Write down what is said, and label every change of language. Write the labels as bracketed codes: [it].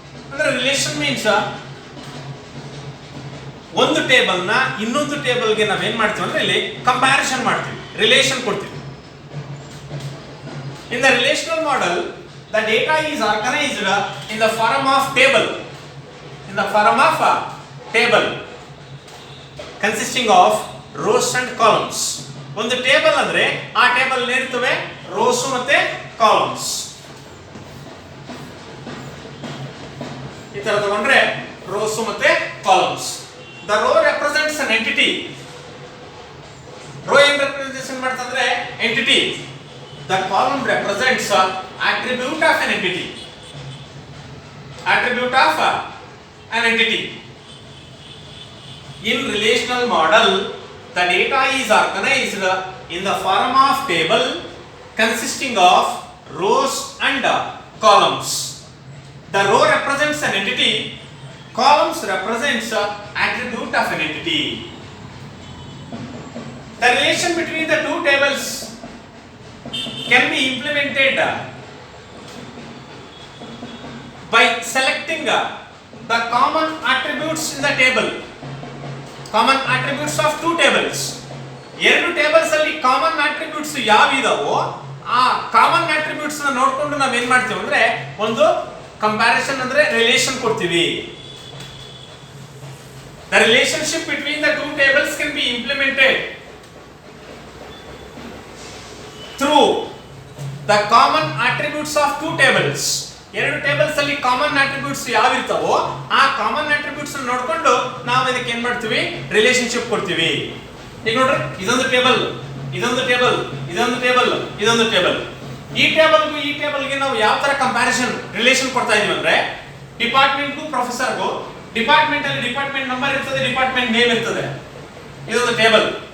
[kn] ಅಂದ್ರೆ [en] relation means [kn] ಒಂದು table ನ ಇನ್ನೊಂದು ಟೇಬಲ್ ಗೆ ನಾವು ಏನ್ ಮಾಡ್ತೀವಿ ಅಂದ್ರೆ ಇಲ್ಲಿ ಕಂಪ್ಯಾರಿಸನ್ ಮಾಡ್ತೀವಿ, ರಿಲೇಷನ್ ಕೊಡ್ತೀವಿ. [en] In the relational model, the data is organized in the form of table. In the form of a table consisting of rows and columns. [kn] ಒಂದು ಟೇಬಲ್ ಅಂದ್ರೆ ಆ ಟೇಬಲ್ ಇರ್ತವೆ ರೋಸ್ ಮತ್ತೆ ಕಾಲಮ್ಸ್. ಈ ತರ ತಗೊಂಡ್ರೆ ರೋಸ್ ಮತ್ತೆ columns. [en] The row represents an entity. [kn] Row ಏನು representation ಮಾಡ್ತಂದ್ರೆ entity. [en] The column represents an attribute of an entity. Attribute of an entity. In relational model, the data is organized in the form of table consisting of rows and columns. The row represents an entity. Columns represents attribute of an entity. The relation between the two tables can be implemented by selecting the common attributes in the table. Common attributes of two tables. [kn] ಎರಡು tables ಅಲ್ಲಿ common attributes ಯಾವಿದಾವೋ ಆ common attributes ನ ನೋಡ್ಕೊಂಡು ನಾವು ಏನ್ ಮಾಡ್ತೀವಿ ಅಂದ್ರೆ ಒಂದು ಕಂಪ್ಯಾರಿಸನ್ ಅಂದ್ರೆ ರಿಲೇಷನ್ ಕೊಡ್ತೀವಿ. [en] The relationship between the two tables can be implemented through the common attributes of two tables. [kn] ಎರಡು ಟೇಬಲ್ಸ್ ಅಲ್ಲಿ ಕಾಮನ್ ಅಟ್ರಿಬ್ಯೂಟ್ಸ್ ಯಾವ ಇರ್ತಾವೋ ಆ ಕಾಮನ್ ಅಟ್ರಿಬ್ಯೂಟ್ಸ್ ಅನ್ನು ನೋಡ್ಕೊಂಡು ನಾವು ಇದಕ್ಕೆ ಏನ್ ಮಾಡ್ತೀವಿ ರಿಲೇಶನ್ಶಿಪ್ ಕೊಡ್ತೀವಿ. ಈಗ ನೋಡ್ರಿ ಇದೊಂದು ಟೇಬಲ್, ಇದೊಂದು ಟೇಬಲ್, ಇದೊಂದು ಟೇಬಲ್, ಇದೊಂದು ಟೇಬಲ್. ಈ ಟೇಬಲ್ಗೂ ಈ ಟೇಬಲ್ಗೆ ನಾವು ಯಾವ ತರ ಕಂಪ್ಯಾರಿಸನ್ ರಿಲೇಷನ್ ಕೊಡ್ತಾ ಇದೀವಿ ಅಂದ್ರೆ ಡಿಪಾರ್ಟ್ಮೆಂಟ್ಗೂ ಪ್ರೊಫೆಸರ್ಗೂ ಡಿಪಾರ್ಟ್ಮೆಂಟ್ ಅಲ್ಲಿ ಡಿಪಾರ್ಟ್ಮೆಂಟ್ ನಂಬರ್ ಇರ್ತದೆ, ಡಿಪಾರ್ಟ್ಮೆಂಟ್ ನೇಮ್ ಇರ್ತದೆ, ಇದೊಂದು ಟೇಬಲ್.